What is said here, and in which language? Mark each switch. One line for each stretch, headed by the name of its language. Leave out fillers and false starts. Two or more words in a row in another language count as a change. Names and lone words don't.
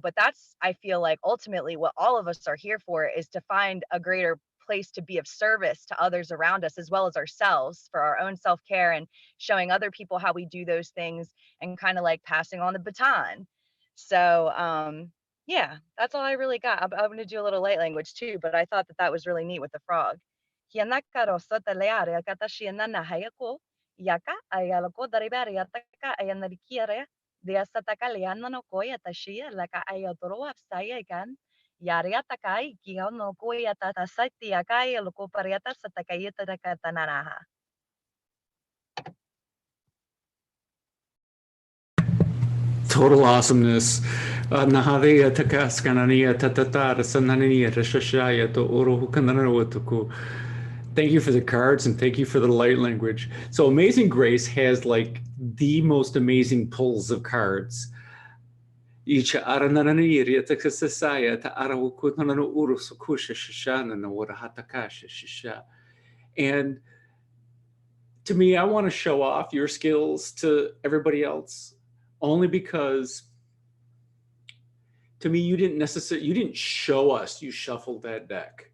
English: But that's, I feel like, ultimately what all of us are here for, is to find a greater place to be of service to others around us, as well as ourselves, for our own self-care, and showing other people how we do those things, and kind of like passing on the baton. So yeah, that's all I really got. I'm going to do a little light language too, but I thought that that was really neat with the frog. Yaka ayalako daribari ataka ayanarikiare diasataka lianano koya tashia laka ayatoro apsaya gan yariatakai kiano koya tatasati akai loko pariata satakayeta katanaraha. Total awesomeness. Naharia takaskanania tatatara sanania rashashaya to uruhukananawatuku. Thank you for the cards, and thank you for the light language. So Amazing Grace has like the most amazing pulls of cards. And to me, I want to show off your skills to everybody else, only because to me, you didn't show us you shuffled that deck.